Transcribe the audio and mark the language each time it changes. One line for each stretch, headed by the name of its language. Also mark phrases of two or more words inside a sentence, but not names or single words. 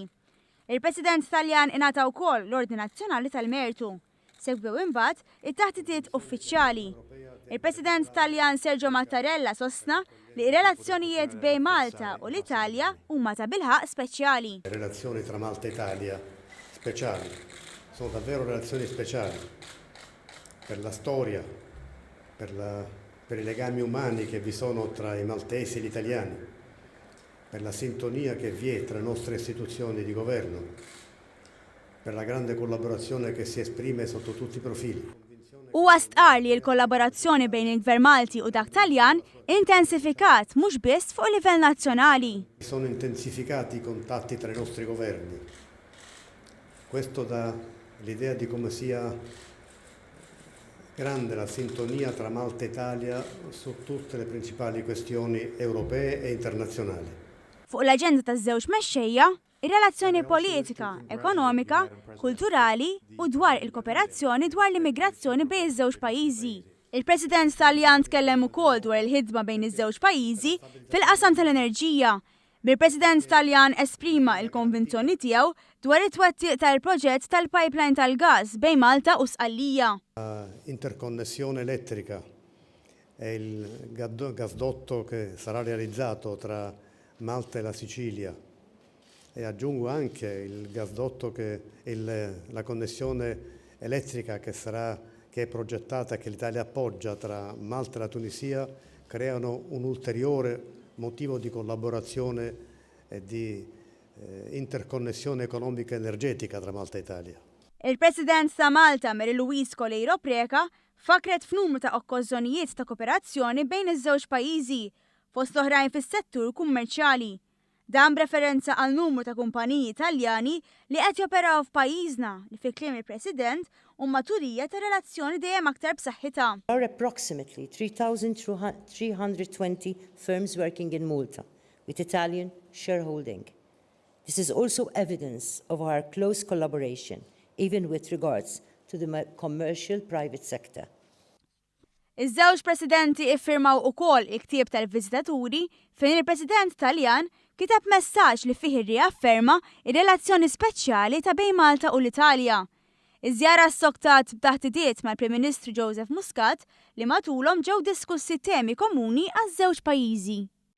Maltese: Il-President Taljan ingħata wkoll l-Ordni Nazzjonali tal-Mertu. Segwew imbagħad it-taħdidiet uffiċjali. Il-President Taljan Sergio Mattarella sostna li r-relazzjonijiet bejn Malta u l-Italja huma ta' bilħaq speċjali.
Italian: Relazzjoni tra Malta e Italia speciali. Sono davvero relazioni speciali. Per la storia, per i legami umani che vi sono tra i maltesi e gli italiani, per la sintonia che vi è tra le nostre istituzioni di governo, per la grande collaborazione che si esprime sotto tutti i profili.
Maltese: Huwa stqar li l-kollaborazzjoni bejn il-Gvern Malti u dak Taljan intensifikat mhux biss fuq livell nazzjonali.
Italian: Sono intensificati i contatti tra i nostri governi. Questo dà l'idea di come sia grande la sintonia tra Malta e Italia su tutte le principali questioni europee e internazjonali.
Maltese: Fuq l-aġenda taż-żewġ mexxejja, ir-relazzjoni politika, ekonomika, kulturali u dwar il-kooperazzjoni dwar l-immigrazzjoni bejn iż-żewġ pajjiżi. Il-President Taljan tkellem ukoll dwar il-ħidma bejn iż-żewġ pajjiżi fil-qasam tal-enerġija. Bil-President Taljan esprima il-konvinzjoni tiegħu dwar it-twettiq tal-proġett tal-pipeline tal-gass bejn Malta u Sqallija.
Italian: Interconnessione elettrica è il gasdotto che sarà realizzato tra Malta e la Sicilia e aggiungo anche il gasdotto la connessione elettrica che è progettata e che l'Italia appoggia tra Malta e la Tunisia creano un ulteriore motivo di collaborazione e di interconnessione economica e energetica tra Malta e Italia.
Maltese: Il-President ta' Malta Louise preka fakret f'numru ta' okkażjonijiet ta' kooperazzjoni bejn iż-żewġ pajjiżi fost oħrajn fis-settur kummerċjali. Dan b'referenza għal numru ta' kumpaniji Taljani li qed joperaw f'pajjiżna li fi kliem il-President huma turija ta' relazzjoni dejjem aktar b'saħħitha.
English: There are approximately 3,320 firms working in Malta with Italian shareholding. This is also evidence of our close collaboration, even with regards to the commercial private sector.
Maltese: Iż-żewġ presidenti iffirmaw ukoll il-ktieb tal-viżitaturi fejn il-President Taljan kiteb messaġġ li fih irriafferma ir-relazzjoni speċjali ta' bejn Malta u l-Italja. Iż-żjara ssoktat b'taħdidiet mal-Prim Ministru Joseph Muscat li matulhom ġew diskussi temi komuni għaż-żewġ pajjiżi.